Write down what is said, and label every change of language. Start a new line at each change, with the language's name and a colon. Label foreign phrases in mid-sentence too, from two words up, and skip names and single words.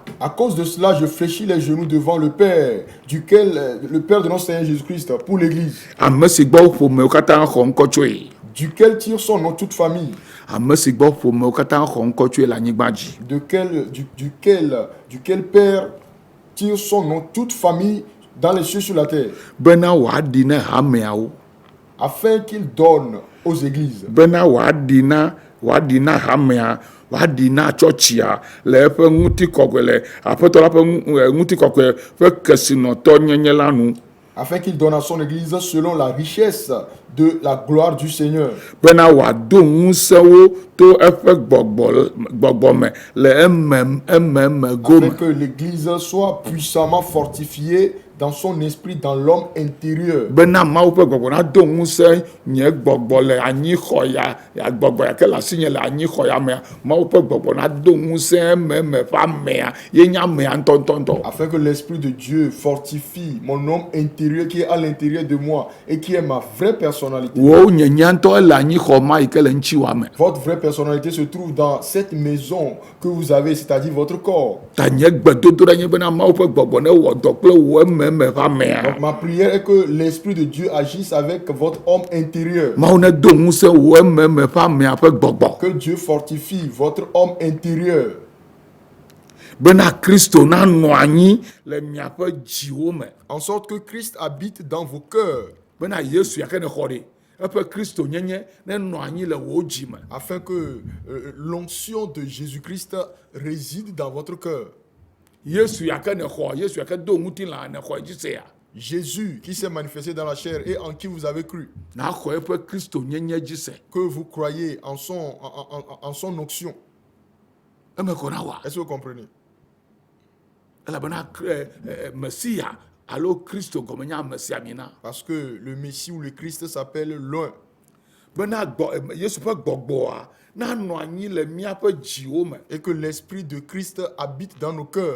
French: à cause de cela, je fléchis les genoux devant le Père, le Père de notre Seigneur Jésus-Christ, pour l'église,
Ewe: ame si gbɔ ƒomewo katã xɔ ŋkɔ tsoe
French: duquel tire son nom toute famille,
Ewe: ame si gbɔ ƒomewo katã xɔ ŋkɔ tsoe le anyigba dzi
French: duquel Père tire son nom toute famille dans les cieux sur la terre,
Ewe: bena wòaɖi ne hameawo
French: afin qu'il donne aux églises,
Ewe: bena wòaɖi na hamea wòaɖi na tsɔtsia le eƒe ŋutikɔkɔe le aƒetɔ la ƒe ŋutikɔkɔe ƒe kesinɔtɔ nyenye la nu
French: afin qu'il donne à son église selon la richesse de la gloire du Seigneur,
Ewe: bena wòado ŋusẽwo to eƒe gbɔgbɔ me le ememe gome
French: afin que l'église soit puissamment fortifiée dans son esprit, dans l'homme intérieur,
Ewe: bena mawu ƒe gbɔgbɔ nado ŋusẽ nye gbɔgbɔ le anyixɔ ya gbɔgbɔ yake le asinye le anyixɔ ya mea mawu ƒe gbɔgbɔ nado ŋusẽ ememe ƒe amea ye nye amea ŋutɔŋutɔŋutɔ
French: afin que l'Esprit de Dieu fortifie mon homme intérieur qui est à l'intérieur de moi et qui est ma vraie personnalité.
Ewe: wo nye nya ŋutɔ ele anyixɔ ma yi ke le ŋutiwa me
French: Votre vraie personnalité se trouve dans cette maison que vous avez, c'est-à-dire votre corps.
Ewe: ta nye gbedodoɖa nye bena mawu ƒe gbɔgbɔ ne wɔ dɔ kple wo ememe ƒe amea
French: Donc ma prière est que l'Esprit de Dieu agisse avec votre homme intérieur.
Ewe: mawu ne do ŋusẽ wo ememe ƒe amea ƒe gbɔgbɔ
French: Que Dieu fortifie votre homme intérieur.
Ewe: bena Kristo nanɔ anyi le miaƒe dziwo me
French: En sorte que Christ habite dans vos cœurs.
Ewe: bena Yesu yake ne xɔ ɖe eƒe Kristo nyenye ne nɔ anyi le wo dzi me
French: Afin que l'onction de Jésus-Christ réside dans votre cœur.
Ewe: Yesu yake ne xɔ Yesu yake do ŋutilã ne xɔ dzi sea
French: Jésus qui s'est manifesté dans la chair et en qui vous avez cru.
Ewe: na xɔ eƒe Kristo nyenye dzi se
French: Que vous croyez en son onction.
Ewe: eme kɔ na wa
French: Est-ce que vous comprenez?
Ewe: elabena Mesia alo Kristo gɔme nye Mesia mina
French: Parce que le Messie ou le Christ s'appelle l'un.
Ewe: bena Yesu ƒe gbɔgbɔa nanɔ anyi le míaƒe dziwo me
French: Et que l'Esprit de Christ habite dans nos cœurs